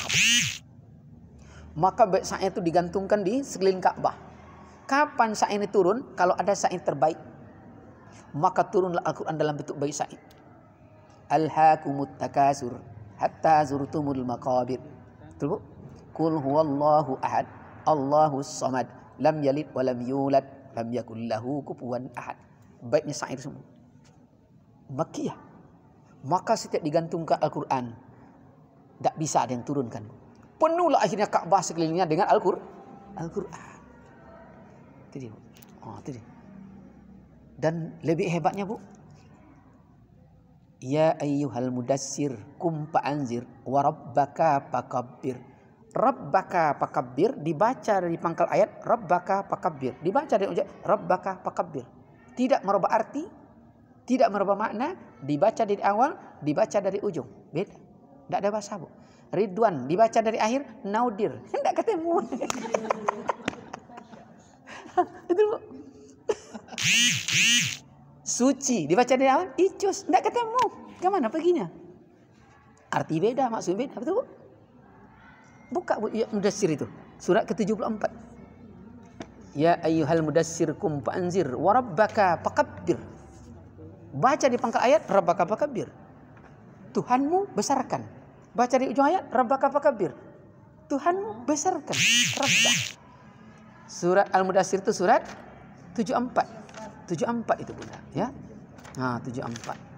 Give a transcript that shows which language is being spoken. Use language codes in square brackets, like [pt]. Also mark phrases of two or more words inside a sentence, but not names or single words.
[id] Maka bait syair itu digantungkan di sekeliling Ka'bah. Kapan syair ini turun? Kalau ada syair terbaik, maka turunlah Al-Quran dalam bentuk bait syair. [ar] ألهاكم التكاثر حتى زرتم المقابر. [id] Betul bu? [ar] قل هو الله أحد الله الصمد لم يلد ولم يولد ولم يكن له كفوا أحد. [id] Baitnya syair semua. Makkiyah. Maka setiap digantungkan Al-Quran, tak bisa ada yang turunkan. Penuhlah akhirnya Ka'bah sekelilingnya dengan Al-Quran. Itu dia. Itu dia. Dan lebih hebatnya bu, [ar] يا أيها المدثر قم فأنذر وربك فكبر. وربك فكبر [id] dibaca dari pangkal ayat [ar] وربك فكبر. [id] Dibaca dari ujung [ar] وربك فكبر. [id] Tidak merubah arti, tidak merubah makna, dibaca dari awal, dibaca dari ujung. Beda. Tidak ada bahasa bu. Ridwan dibaca dari akhir, naudir. Tidak ketemu. Itu bu. Suci dibaca dari awal, icus, tidak ketemu. Kemana perginya? Arti beda, maksud beda, betul bu? Buka bu, ya, Mudassir itu, surat ke-74. [ar] يا أيها المدثر قم فأنذر وربك فكبر. [id] Baca di pangkal ayat [ar] وربك فكبر. [id] Tuhanmu besarkan. Baca di ujung ayat [ar] وربك فكبر. [id] Tuhanmu besarkan. Rabbah. Surat Al-Mudassir itu surat 74. 74 itu bunda, ya. 74.